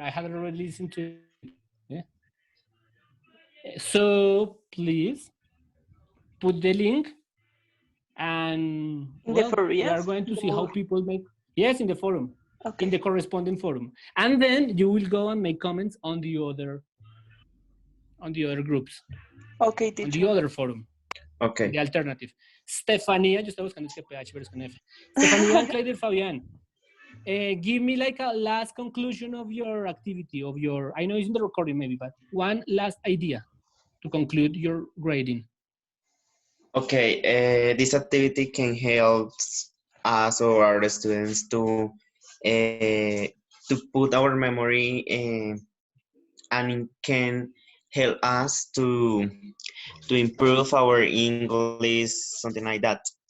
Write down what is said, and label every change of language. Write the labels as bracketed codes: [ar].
[en] I had already listened to it. Yeah. So please put the link, and well, we are going to see how people make. Yes, in the forum, in the corresponding forum, and then you will go and make comments on the other groups. Okay, teacher. On the other forum. Okay. The alternative. [es] Stephania, yo estaba buscando es que PH, pero es con F. [en] Stephania and Clayder Fabian. Give me like a last conclusion of your activity, I know it's in the recording maybe, but one last idea to conclude your grading. Okay, this activity can help us or our students to put our memory and it can help us to improve our English, something like that.